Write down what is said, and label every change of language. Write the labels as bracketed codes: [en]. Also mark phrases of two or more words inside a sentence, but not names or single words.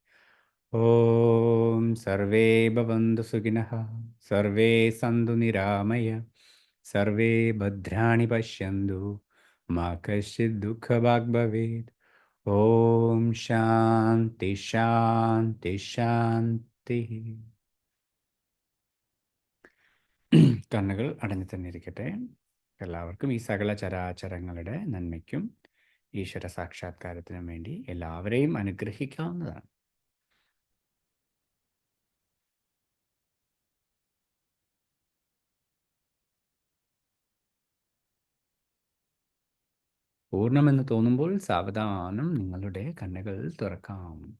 [sa] ॐ सर्वे भवन्तु सुखिनः, सर्वे सन्तु निरामय, सर्वे भद्राणि पश्यन्तु, मा कश्चित् दुःखभाग् भवेत्। ॐ शान्ति शान्ति शान्तिः. [ml] കണ്ണുകൾ അടഞ്ഞു തന്നെ ഇരിക്കട്ടെ. എല്ലാവർക്കും ഈ സകല ചരാചരങ്ങളുടെ നന്മയ്ക്കും ഈശ്വര സാക്ഷാത്കാരത്തിനും വേണ്ടി എല്ലാവരെയും അനുഗ്രഹിക്കാവുന്നതാണ്. പൂർണ്ണമെന്ന് തോന്നുമ്പോൾ സാവധാനം നിങ്ങളുടെ കണ്ണുകൾ തുറക്കാം.